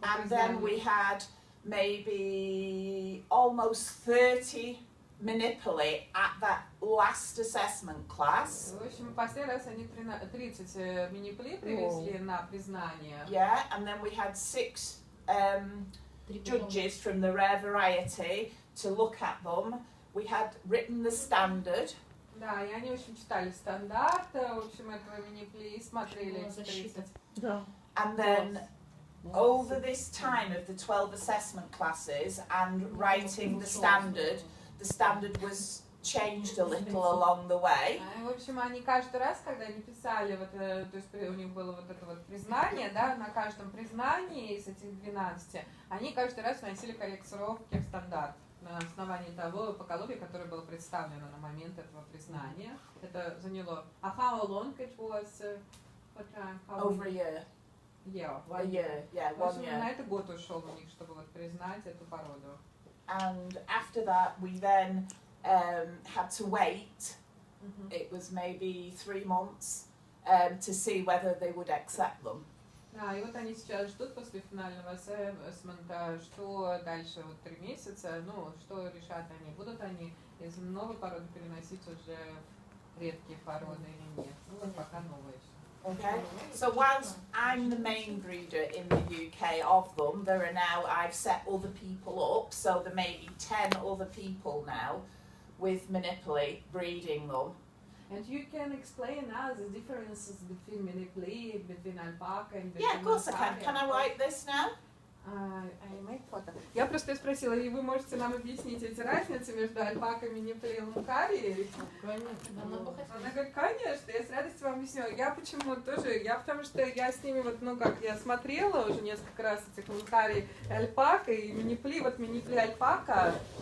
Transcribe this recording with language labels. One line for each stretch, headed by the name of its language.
English: and then we had maybe almost 30 Manipulate at that last assessment class.
Russian: В общем, последний раз они 30 мини-пли привезли на признание.
English: Yeah, and then we had 6 judges from the rare variety to look at them. We had written the standard.
Russian: Да, и они, в общем, читали стандарт, в общем, этого мини-пли и смотрели эти 30. Да.
English: And then over this time of the 12 assessment classes and writing the standard was changed a little along the way.
Russian: В общем, они каждый раз, когда они писали, вот, то есть у них было вот это вот признание, да, на каждом признании из этих 12, они каждый раз вносили корректировки в стандарт на основании того поголовья, которое было представлено на момент этого признания. Это заняло...
English: how long it was? What time? Over a year. Yeah, A year, yeah,
Russian: в
English: 1
Russian: общем,
English: year.
Russian: на это год ушел у них, чтобы вот признать эту породу.
English: And after that, we then had to wait. It was maybe 3 months to see whether they would accept them.
Russian: Да, и вот они сейчас ждут после финального ассессмента, что дальше, вот 3 месяца, ну, что решат они, будут они из новой породы переносить уже редкие породы или нет. Ну, вот пока новые.
English: Okay, so whilst I'm the main breeder in the UK of them, there are now, I've set other people up, so there may be 10 other people now with Manipuli breeding them. And you can explain us the differences between mini-pli, between alpaca and between Yeah, of course I can. Can I wipe this now? I make photo.
Russian: Я просто спросила, и вы можете нам объяснить эти разницы между альпакой, мини-пли и лункарией? Она говорит, конечно, я с радостью вам объясню. Я почему тоже, потому что я с ними вот, ну как, я смотрела уже несколько раз этих лункарий и альпак, и мини-пли, вот мини-пли альпака.